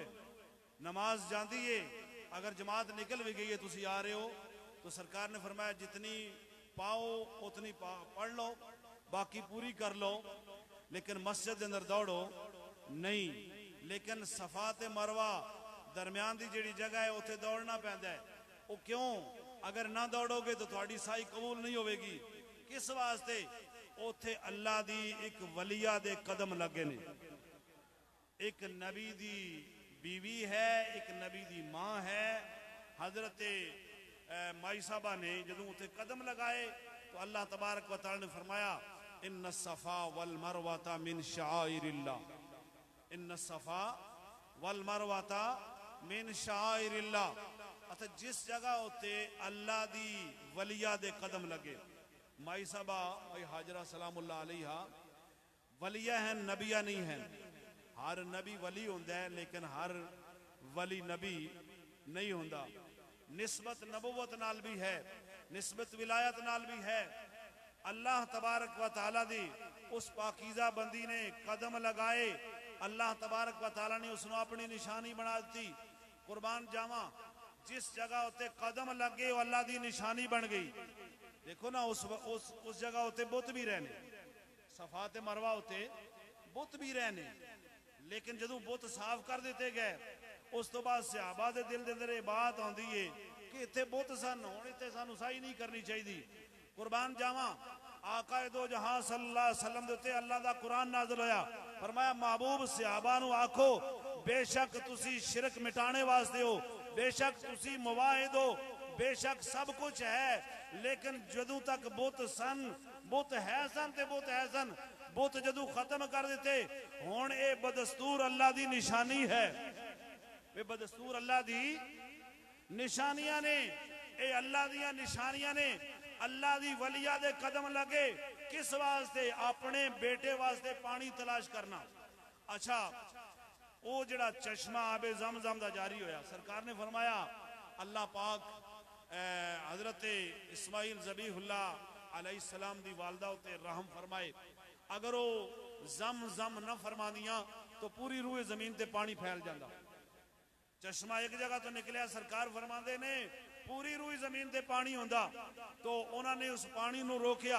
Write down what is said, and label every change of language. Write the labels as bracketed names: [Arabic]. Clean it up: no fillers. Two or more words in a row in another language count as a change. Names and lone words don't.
[Urdu] نماز جاتی ہے، اگر جماعت نکل بھی گئی ہے، تسی آ رہے ہو تو سرکار نے فرمایا جتنی پاؤ اتنی پڑھ لو، باقی پوری کر لو، لیکن مسجد کے اندر دوڑو نہیں. [Punjabi] لیکن صفا تے مروہ درمیان کی جیہڑی جگہ ہے اتھے دوڑنا پیندا ہے. [Urdu] وہ کیوں? اگر نہ دوڑو گے تو تھوڑی سعی قبول نہیں ہوگی. [Punjabi] کس واسطے? اتھے اللہ دی اک ولیہ دے قدم لگے نے. اک نبی دی بیوی ہے، اک نبی دی ماں ہے. حضرت مائی صاحبہ نے جدوں اتھے قدم لگائے تو اللہ تبارک و تعالیٰ نے فرمایا [Arabic] إن الصفا والمروة من شعائر الله, إن الصفا والمروة من شعائر الله. [Punjabi] اچھا، جس جگہ اتے اللہ دی ولیہ دے قدم لگے، مائی صاحبہ مائی ہاجرہ سلام اللہ علیہا ولیہ ہے نبیہ نہیں ہے. ہر نبی ولی ہوندا ہے لیکن ہر ولی نبی نہیں ہوندا. نسبت نبوت نال بھی ہے، نسبت ولایت نال بھی ہے. اللہ تبارک و تعالیٰ دی اس پاکیزہ بندی نے قدم لگائے, اللہ تبارک و تعالیٰ نے اسنوں اپنی نشانی بنا دی. قربان جاواں جس جگہ اتے قدم لگے وہ اللہ دی نشانی بن گئی. دیکھو نا اس جگہ اتے بت بھی رہنے، صفا تے مروہ اتے بت بھی رہنے، لیکن جدوں بت صاف کر دتے گئے اس تو بعد صحابہ دے دل دے اندر یہ بات آندی ہے کہ اتھے بت سن، ہن اتھے سانوں صحیح نہیں کرنی چاہیے. قربان جاواں آقا دو جہاں صلی اللہ علیہ وسلم دے اتے اللہ دا قرآن نازل ہویا، فرمایا محبوب صحابہ نوں آکھو بیشک تسی شرک مٹانے واسطے ہو، بیشک تسی موحد ہو، بیشک سب کچھ ہے، لیکن جدوں تک بت سن، بت ہے سن تے بت ہے سن، بت جدوں ختم کر دتے ہن یہ بدستور اللہ دی نشانی ہے. وے بدستور اللہ دی نشانیاں نے، یہ اللہ دیاں نشانیاں نے. اللہ دی ولیہ دے قدم لگے کس واسطے? اپنے بیٹے واسطے پانی تلاش کرنا. اچھا وہ جڑا چشمہ آب زمزم دا جاری ہویا، سرکار نے فرمایا اللہ پاک حضرت اسماعیل ذبیح اللہ علیہ السلام دی والدہ اتے رحم فرمائے، اگر وہ زمزم نہ فرمادیاں تو پوری روئے زمین تے پانی پھیل جاتا. چشمہ اک جگہ تو نکلیا، سرکار فرماتے نے پوری روئی زمین تے پانی ہوندا، تو انہوں نے اس پانی نوں روکیا.